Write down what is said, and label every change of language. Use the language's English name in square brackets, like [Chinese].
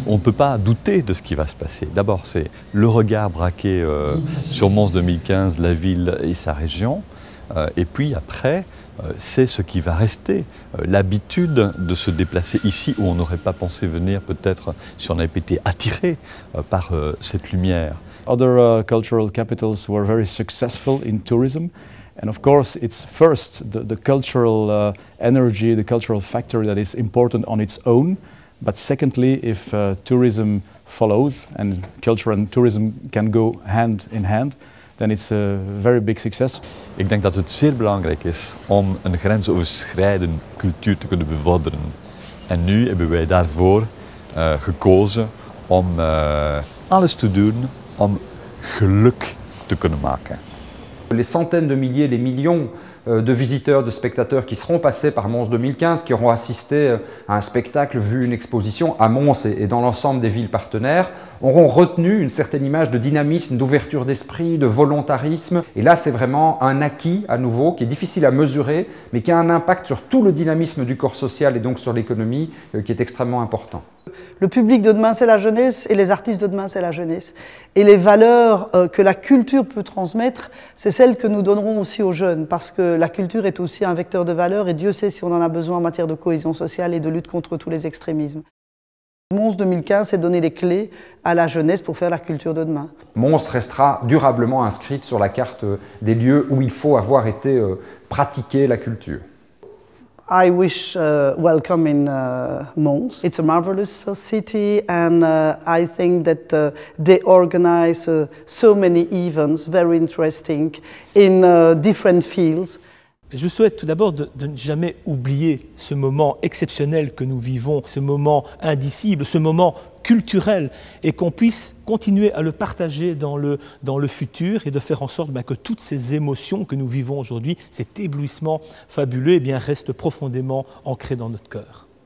[French] On ne peut pas douter de ce qui va se passer. D'abord, c'est le regard braqué sur Mons 2015, la ville et sa région. Et puis après, c'est ce qui va rester, l'habitude de se déplacer ici où on n'aurait pas pensé venir peut-être si on avait été attiré par cette lumière. [English] Other cultural capitals were very successful in tourism. And of course, it's first the cultural energy, the cultural factor that is important on its own. But secondly, if tourism follows, and culture and tourism can go hand in hand, then it's a very big success. [Dutch] Ik denk dat het zeer belangrijk is om een grensoverschrijdende cultuur te kunnen bevorderen. En nu hebben wij daarvoor gekozen om alles te doen om geluk te kunnen maken. [French] Les centaines de milliers, les millions de visiteurs, de spectateurs qui seront passés par Mons 2015, qui auront assisté à un spectacle, vu une exposition à Mons et dans l'ensemble des villes partenaires, auront retenu une certaine image de dynamisme, d'ouverture d'esprit, de volontarisme. Et là, c'est vraiment un acquis à nouveau qui est difficile à mesurer, mais qui a un impact sur tout le dynamisme du corps social et donc sur l'économie qui est extrêmement important. Le public de demain, c'est la jeunesse, et les artistes de demain, c'est la jeunesse. Et les valeurs que la culture peut transmettre, c'est celles que nous donnerons aussi aux jeunes, parce que la culture est aussi un vecteur de valeurs, et Dieu sait si on en a besoin en matière de cohésion sociale et de lutte contre tous les extrémismes. Mons 2015, c'est donner les clés à la jeunesse pour faire la culture de demain. Mons restera durablement inscrite sur la carte des lieux où il faut avoir été pratiquer la culture. [English] I wish welcome in Mons. It's a marvelous city, and I think that they organize so many events, very interesting, in different fields. [French] Je souhaite tout d'abord de ne jamais oublier ce moment exceptionnel que nous vivons, ce moment indicible, ce moment culturel, et qu'on puisse continuer à le partager dans le futur et de faire en sorte que toutes ces émotions que nous vivons aujourd'hui, cet éblouissement fabuleux, restent profondément ancrés dans notre cœur.